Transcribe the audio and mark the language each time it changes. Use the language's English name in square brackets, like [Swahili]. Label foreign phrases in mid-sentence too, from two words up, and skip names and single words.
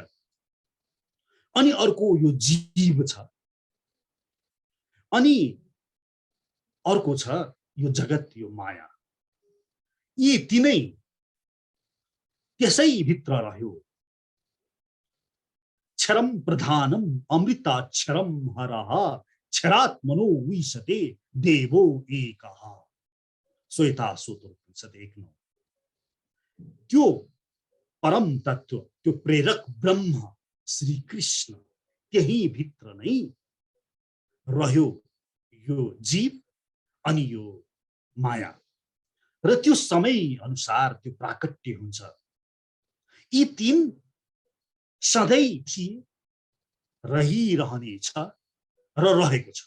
[Nepali] अनि अर्को यो जीव छ, अनि अर्को छ यो जगत, यो माया। यी तीनै त्यसै भित्र रह्यो। [Sanskrit] क्षरम प्रधानम अमृताक्षरम हरः क्षरात्मनो विशते देवो एकः। श्वेताश्वतर उपनिषद 1:9। [Nepali] त्यो परम तत्व, त्यो प्रेरक ब्रह्म श्री कृष्ण, त्यही भित्र नै रह्यो यो जीव अनि यो माया, र त्यो समय अनुसार त्यो प्राकट्य हुन्छ। यी 3 सधैँ थिए, रहिरहनेछ र रहेको छ।